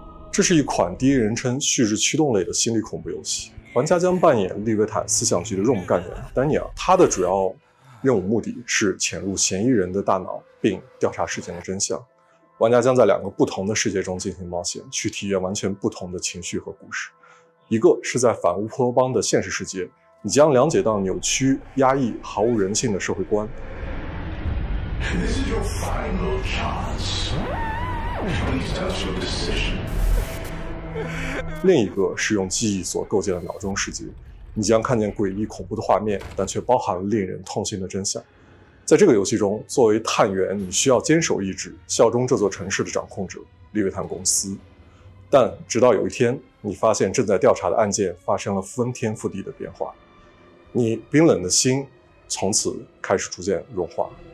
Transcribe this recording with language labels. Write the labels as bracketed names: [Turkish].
[Chinese] 这是一款第一人称叙事驱动类的心理恐怖游戏，玩家将扮演利维坦思想局的 ROM 干员丹尼尔，他的主要任务目的是潜入嫌疑人的大脑并调查事件的真相。玩家将在2个不同的世界中进行冒险，去体验完全不同的情绪和故事。一个是在反乌托邦的现实世界，你将了解到扭曲、压抑、毫无人性的社会观。 [English] This is your final chance. Please touch your decision. [Chinese] 另一个是用记忆所构建的脑中世界，你将看见诡异恐怖的画面，但却包含了令人痛心的真相。在这个游戏中，作为探员，你需要坚守意志，效忠这座城市的掌控者利维坦公司。但直到有一天，你发现正在调查的案件发生了翻天覆地的变化，你冰冷的心从此开始逐渐融化。